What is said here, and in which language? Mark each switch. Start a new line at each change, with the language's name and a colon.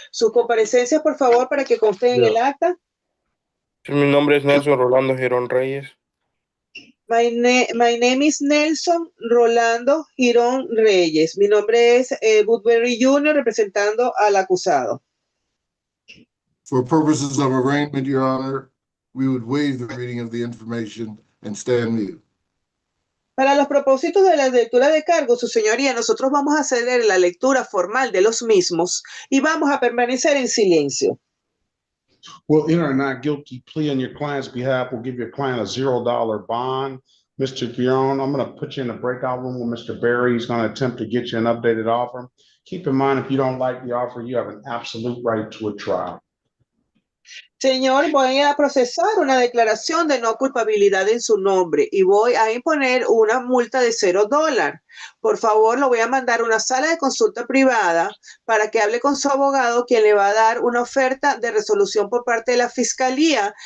Spanish: Sus comparecencias, por favor, para que consten en el acta. Mi nombre es Nelson Rolando Girón Reyes.
English: My name is Nelson Rolando Girón Reyes.
Spanish: Mi nombre es Woodbury Jr., representando al acusado.
English: For purposes of arraignment, Your Honor, we would waive the reading of the information and stand mute.
Spanish: Para los propósitos de la lectura de cargos, su señoría, nosotros vamos a hacer la lectura formal de los mismos y vamos a permanecer en silencio.
English: We'll enter a not guilty plea on your client's behalf. We'll give your client a $0 bond. Mr. Guion, I'm going to put you in the breakout room with Mr. Barry. He's going to attempt to get you an updated offer. Keep in mind, if you don't like the offer, you have an absolute right to a trial.
Spanish: Señor, voy a procesar una declaración de no culpabilidad en su nombre y voy a imponer una multa de $0. Por favor, lo voy a mandar a una sala de consulta privada para que hable con su abogado, quien le va a dar una oferta de resolución por parte de la fiscalía.